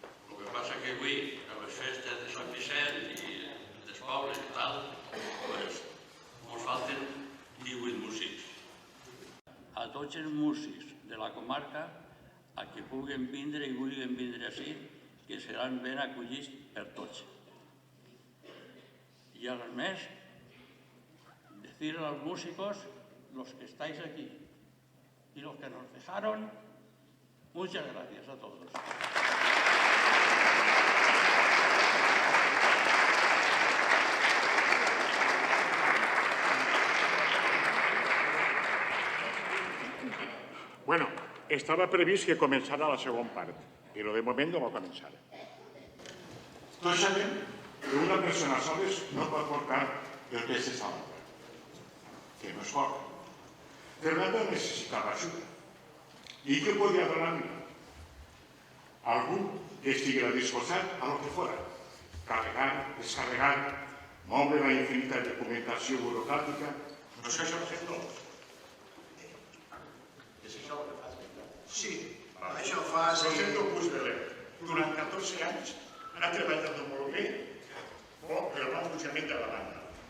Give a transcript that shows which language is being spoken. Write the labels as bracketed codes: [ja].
[ca] El que passa que avui, a les festes de Sant Vicent i dels pobles i tal, ens falten 18 músics. A tots els músics de la comarca, a que puguen vindre i vulguin vindre així, que seran ben acollits per tots. [es] Y a los més, decir a los músicos, los que estáis aquí y los que nos dejaron, muchas gracias a todos. [ca] Bueno, estava previst que començara la segona part, però de moment no va començar. Tots sabem que una persona sola no pot portar el pes de l'altra, que no és fort. Fernando necessitava ajuda. I què podia donar-li? Algú que estiguera disposat a lo que fora. Carregar, descarregar, moure la infinita documentació burocràtica. No sé això fer tot. És això el que fas, veritat? Sí, això fa... Rosendo Puigdeler, durant 14 anys, ha treballat molt bé pel bon funcionament de la banda.